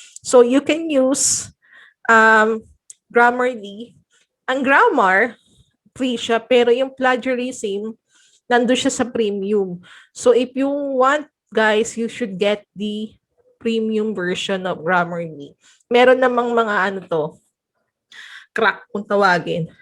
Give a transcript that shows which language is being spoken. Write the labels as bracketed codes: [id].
[en] So, you can use Grammarly. [tl] Ang grammar, free siya, pero yung plagiarism, nandun siya sa premium. [en] So, if you want, guys, you should get the premium version of Grammarly. [tl] Meron namang mga crack kung tawagin.